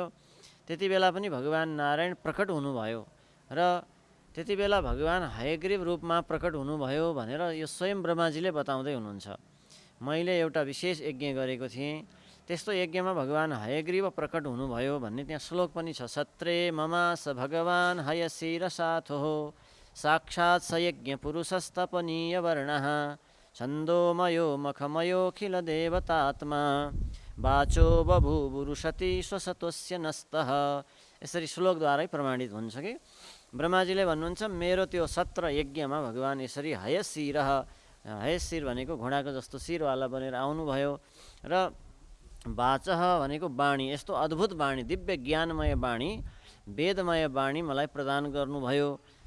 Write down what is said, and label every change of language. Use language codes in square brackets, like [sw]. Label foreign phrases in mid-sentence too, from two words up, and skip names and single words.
[ne] त्यति बेला पनि भगवान् नारायण प्रकट हुनुभयो र त्यति बेला भगवान् हयग्रीव रूपमा प्रकट हुनुभयो भनेर यो स्वयं ब्रह्माजीले बताउँदै हुनुहुन्छ। मैले एउटा विशेष यज्ञ गरेको थिएँ, त्यस्तो यज्ञमा भगवान् हयग्रीव प्रकट हुनुभयो भन्ने त्यहाँ श्लोक पनि छ। [sa] सत्रे ममास भगवान् हयशिरसाथो साक्षात् स यज्ञ पुरुषस्तपनीय वर्णः छन्दोमयो मखमयोखिल देवतात्मा वाचो बभूवुरुषति स्वसतोस्य नस्तः। [ne] यसरी श्लोकद्वारै प्रमाणित हुन्छ कि ब्रह्माजीले भन्नुहुन्छ मेरो त्यो सत्र यज्ञमा भगवान् यसरी हयशिर भनेको घोडाको जस्तो शिरवाला बनेर आउनुभयो र वाचः भनेको वाणी, यस्तो अद्भुत वाणी, दिव्य ज्ञानमय वाणी, वेदमय वाणी मलाई प्रदान गर्नुभयो।